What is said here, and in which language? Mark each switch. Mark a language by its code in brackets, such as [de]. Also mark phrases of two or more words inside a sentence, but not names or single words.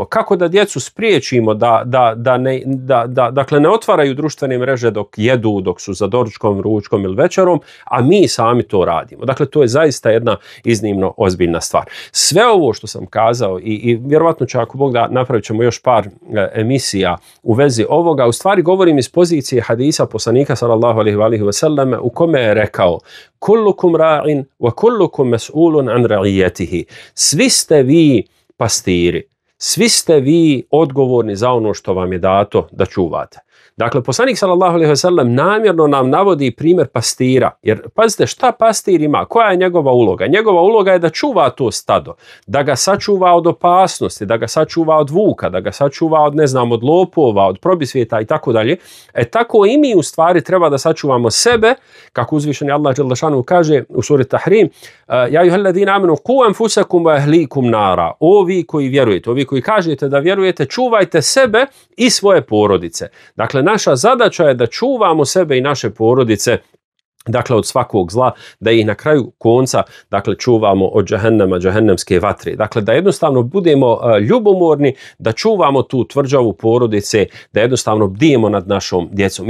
[bs] Kako da djecu spriječimo dakle, ne otvaraju društvene mreže dok jedu, dok su za doručkom, ručkom ili večerom, a mi sami to radimo? Dakle, to je zaista jedna iznimno ozbiljna stvar. Sve ovo što sam kazao i vjerovatno će, ako Bog da, napravit ćemo još par emisija u vezi ovoga, u stvari govorim iz pozicije hadisa poslanika [ar] صلى الله عليه وسلم [bs] u kome je rekao: [ar] كلكم راع وكلكم مسؤول عن رعيته. [bs] Svi ste vi pastiri, svi ste vi odgovorni za ono što vam je dato da čuvate. Dakle, poslanik [ar] صلى الله عليه وسلم [bs] namjerno nam navodi primjer pastira, jer pazite šta pastir ima, koja je njegova uloga? Njegova uloga je da čuva to stado, da ga sačuva od opasnosti, da ga sačuva od vuka, da ga sačuva od, od lopova, od probisvijeta i tako dalje. Tako i mi u stvari treba da sačuvamo sebe, kako uzvišeni Allah [ar] جل شأنه [bs] kaže u suri Tahrim: [ar] يا أيها الذين آمنوا قوا أنفسكم وأهليكم نارا. [bs] O vi koji vjerujete, ovi koji kažete da vjerujete, čuvajte sebe i svoje porodice. Dakle, naša zadaća je da čuvamo sebe i naše porodice, dakle, od svakog zla, da ih na kraju konca, dakle, čuvamo od džehennemske vatre. Dakle, da jednostavno budemo ljubomorni, da čuvamo tu tvrđavu porodice, da jednostavno bdijemo nad našom djecom.